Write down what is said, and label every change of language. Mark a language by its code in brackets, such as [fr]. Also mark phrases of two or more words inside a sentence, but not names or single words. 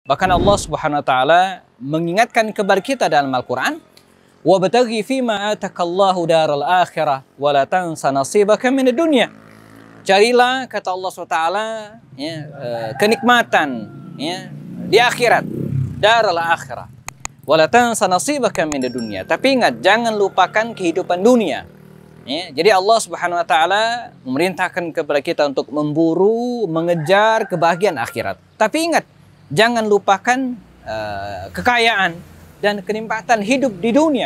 [id] Bahkan Allah [ar] سبحانه وتعالى [id] mengingatkan kepada kita dalam Al-Qur'an, [ar] "وابتغ فيما آتاك الله الدار الآخرة ولا تنس نصيبك من الدنيا." [id] Carilah, kata Allah SWT, kenikmatan di akhirat, [ar] الدار الآخرة، ولا تنس نصيبك من الدنيا. [id] Tapi ingat, jangan lupakan kehidupan dunia. Jadi Allah [ar] سبحانه وتعالى [id] memerintahkan kepada kita untuk memburu, mengejar kebahagiaan akhirat. Tapi ingat, jangan lupakan kekayaan dan kenikmatan hidup di dunia.